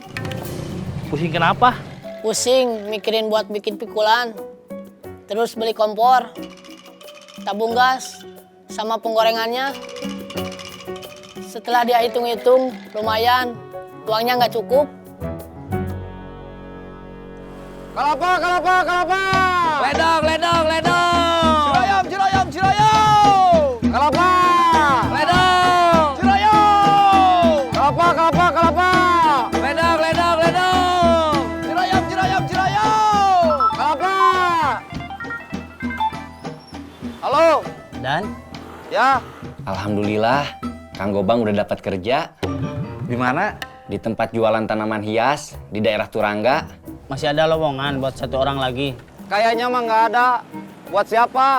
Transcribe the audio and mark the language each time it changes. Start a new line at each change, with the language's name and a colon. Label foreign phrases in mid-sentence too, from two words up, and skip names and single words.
Indonesian: pusing kenapa? Pusing mikirin buat bikin pikulan. Terus beli kompor. Tabung gas. Sama penggorengannya. Setelah dia hitung-hitung, lumayan. Uangnya nggak cukup. Kelapa, kelapa, kelapa. Ledang, ledang, ledang. Cirayam, cirayam, cirayam. Kelapa. Ledang. Cirayam. Kelapa, kelapa, kelapa. Ledang, ledang, ledang. Cirayam, cirayam, cirayam. Kelapa. Halo. Dan Ya. Alhamdulillah. Kang Gobang udah dapat kerja. Di mana? Di tempat jualan tanaman hias di daerah Turangga. masih ada lowongan buat satu orang lagi. Kayaknya mah nggak ada. Buat siapa?